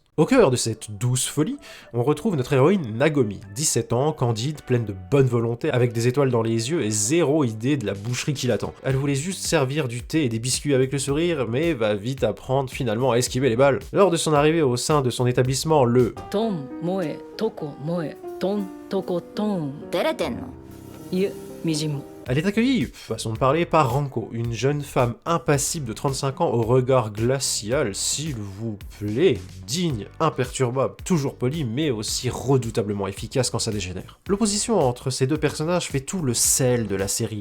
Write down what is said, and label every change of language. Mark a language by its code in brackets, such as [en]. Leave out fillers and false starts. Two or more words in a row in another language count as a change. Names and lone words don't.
[fr] Au cœur de cette douce folie, on retrouve notre héroïne Nagomi, 17 ans, candide, pleine de bonne volonté, avec des étoiles dans les yeux et zéro idée de la boucherie qui l'attend. Elle voulait juste servir du thé et des biscuits avec le sourire, mais va vite apprendre finalement à esquiver les balles. Lors de son arrivée au sein de son établissement, le [ja] Ton, moe, toko, moe, ton, toko, ton. 照れてんのいえ、みじんも。 [fr] elle est accueillie, façon de parler, par Ranko, une jeune femme impassible de 35 ans au regard glacial, s'il vous plaît, digne, imperturbable, toujours polie, mais aussi redoutablement efficace quand ça dégénère. L'opposition entre ces deux personnages fait tout le sel de la série.